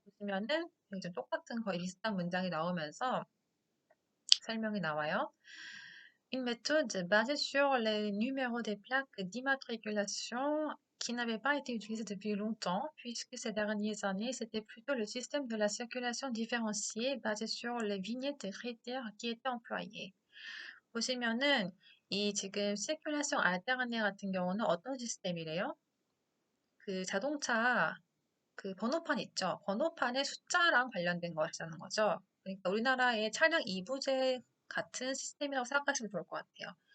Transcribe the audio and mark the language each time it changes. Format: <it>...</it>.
<ko>보시면은 여기 좀 똑같은 거의 비슷한 문장이 나오면서 설명이 나와요.</ko> <fr>Une méthode basée sur les numéros des plaques d'immatriculation qui n'avait pas été utilisée depuis longtemps, puisque ces dernières années, c'était plutôt le système de la circulation différenciée basé sur les vignettes et critères qui était employé.</fr> <ko>보시면은 이 지금 circulation alternée 같은 경우는 어떤 시스템이래요? 그 자동차 그 번호판 있죠. 번호판의 숫자랑 관련된 것이라는 거죠. 그러니까 우리나라의 차량 이부제 같은 시스템이라고 생각하시면 좋을 것 같아요.</ko>